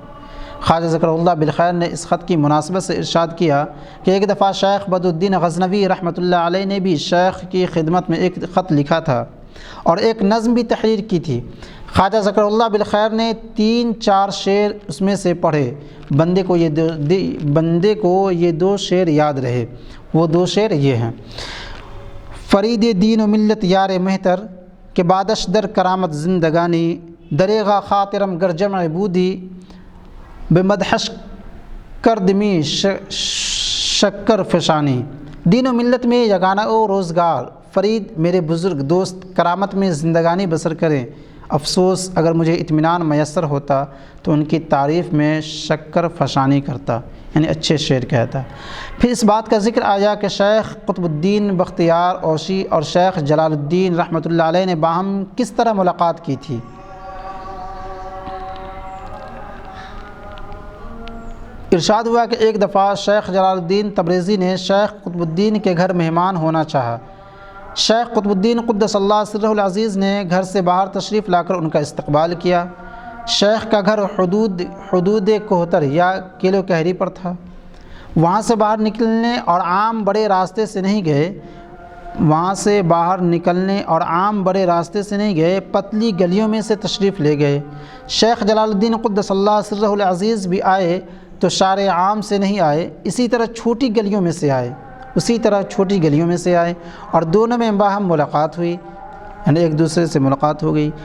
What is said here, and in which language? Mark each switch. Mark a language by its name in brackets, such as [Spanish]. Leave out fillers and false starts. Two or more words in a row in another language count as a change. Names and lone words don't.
[Urdu] خواجہ [Arabic] ذکر اللہ بالخیر [Urdu] نے اس خط کی مناسبت سے ارشاد کیا کہ ایک دفعہ شیخ بدر الدین غزنوی [Arabic] رحمۃ اللہ علیہ [Urdu] نے بھی شیخ کی خدمت میں ایک خط لکھا تھا اور ایک نظم بھی تحریر کی تھی۔ خواجہ [Arabic] ذکر اللہ بالخیر [Urdu] نے 3-4 شعر اس میں سے پڑھے۔ بندے کو یہ 2 شعر یاد رہے۔ وہ 2 شعر یہ ہیں: [Persian] فرید دین و ملت یار مہتر کہ بادش در کرامت زندگانی، دریغا خاطرم گر جمع بودی، بمدحش کردمی شکر فشانی۔ [Urdu] دین و ملت میں یگانہ و روزگار، فرید میرے بزرگ دوست کرامت میں زندگانی بسر کریں۔ افسوس اگر مجھے اطمینان میسر ہوتا تو ان کی تعریف میں شکر فشانی کرتا، یعنی اچھے شعر کہتا۔ پھر اس بات کا ذکر آیا کہ شیخ قطب الدین بختیار اوشی اور شیخ جلال الدین [Arabic] رحمۃ اللہ علیہ [Urdu] نے باہم کس طرح ملاقات کی تھی۔ ارشاد ہوا کہ ایک دفعہ شیخ جلال الدین تبریزی نے شیخ قطب الدین کے گھر مہمان ہونا چاہا۔ شیخ قطب الدین [Arabic] قدس اللہ سرہ العزیز [Urdu] نے گھر سے باہر تشریف لا کر ان کا استقبال کیا۔ شیخ کا گھر حدود کوہتر یا کیلو کہری پر تھا۔ وہاں سے باہر نکلنے اور عام بڑے راستے سے نہیں گئے، پتلی گلیوں میں سے تشریف لے گئے۔ شیخ جلال الدین [Arabic] قدس اللہ سرہ العزیز [Urdu] بھی آئے تو شارع عام سے نہیں آئے، اسی طرح چھوٹی گلیوں میں سے آئے اور دونوں میں باہم ملاقات ہوئی، یعنی ایک دوسرے سے ملاقات ہو گئی۔